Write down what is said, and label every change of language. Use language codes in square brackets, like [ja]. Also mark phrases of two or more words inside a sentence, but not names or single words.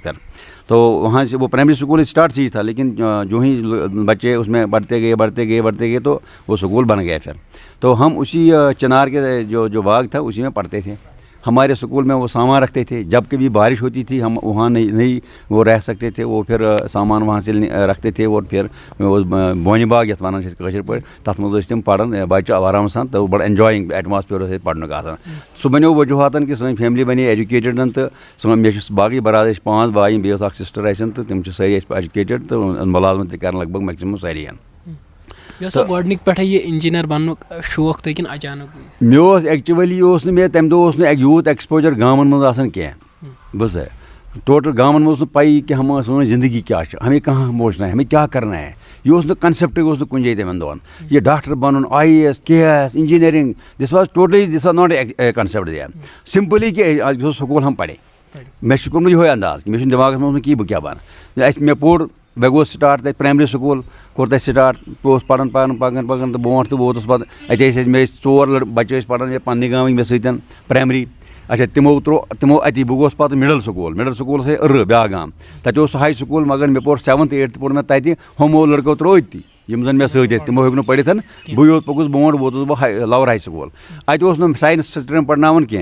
[ur] پھر تو وہاں سے وہ [en] primary school start [ur] سے ہی تھا، لیکن جو ہی بچے اس میں بڑھتے گئے تو وہ سکول بن گیا. پھر تو ہم اسی چنار کے جو باغ تھا اسی میں پڑھتے تھے. ہمارے سکول میں وہ سامان رکھتے تھے. جب کبھی بارش ہوتی تھی ہم وہاں نہیں وہ رہ سکتے تھے، وہ پھر سامان وہاں سے رکھتے تھے. [ks] اور پھر بونہِ باغ یَتھ وَنان چھِ کٲشِر پٲٹھۍ، تَتھ منٛز ٲسۍ تِم پَران بَچہِ آرام سان. تہٕ بَڑٕ اٮ۪نجایِنٛگ ایٹماسفِیر اوس ییٚتہِ پَرنُک آسان. سُہ بَنیو وجوٗہاتَن کہِ سٲنۍ فیملی بَنے ایجوکیٹڈَن. تہٕ مےٚ چھِ باقٕے برادر ٲسۍ 5 بایہِ، بیٚیہِ ٲس اَکھ سِسٹَر اَسٮ۪ن تہٕ تِم چھِ سٲری اَسہِ ایجوکیٹڈ تہٕ مُلازمت تہِ کَران لگ بگ میکسِمم سٲری. گۄڈنِکۍ پٮ۪ٹھَے یہِ اِنجیٖنَر بَننُک شوق تۄہہِ کِنہٕ اچانک؟ مےٚ اوس ایکچُؤلی مےٚ تَمہِ دۄہ اوس نہٕ یوٗت ایکسپوجر گامَن منٛز آسان کینٛہہ. بوٗزتھا، ٹوٹل گامَن منٛز اوس نہٕ پَیی کہ سٲنۍ زندگی کیٛاہ چھِ، [ur] ہمیں کہاں پہنچنا ہے، ہمیں کیا کرنا ہے. [ks] یہ اوس نہٕ کنسیپٹٕے اوس نہٕ کُنہِ جایہِ تِمن دۄہن. یہ ڈاکٹر بنُن، IAS KS انجینئرنگ، [en] this was not a concept there. [ur] سمپلی کہ سکول ہم پڑے. [ks] مےٚ چھُ کوٚرمُت یِہوے انداز کہ مےٚ چھُنہٕ دٮ۪ماغس منٛز کہِ بہٕ کیٛاہ بنہٕ. مےٚ پوٚر مےٚ گوٚو سٹاٹ تَتہِ [en] primary school [ks] کوٚر تَتہِ سٹاٹ بہٕ اوسُس پَران پَکان تہٕ برونٛٹھ تہٕ ووتُس پَتہٕ اَتہِ ٲسۍ مےٚ ٲسۍ 4 بَچہِ ٲسۍ پَران مےٚ پنٛنہِ گامٕکۍ مےٚ سۭتۍ پرٛایمری. اچھا تِمو اَتی بہٕ گوس پَتہٕ [en] middle school [ks] اوس بیٛاکھ گام تَتہِ اوس سُہ [en] high school [ks] مگر مےٚ پوٚر 7th 8th پوٚر مےٚ تَتہِ ہُمو لٔڑکو ترٛوو أتی یِم زَن مےٚ سۭتۍ ٲسۍ تِمو ہیوٚک نہٕ پٔرِتھ بہٕ یوت پوٚکُس برونٛٹھ ووتُس بہٕ [en] lower high school [ks] اَتہِ اوس نہٕ [en] science stream [ks] پَرناوان کینٛہہ.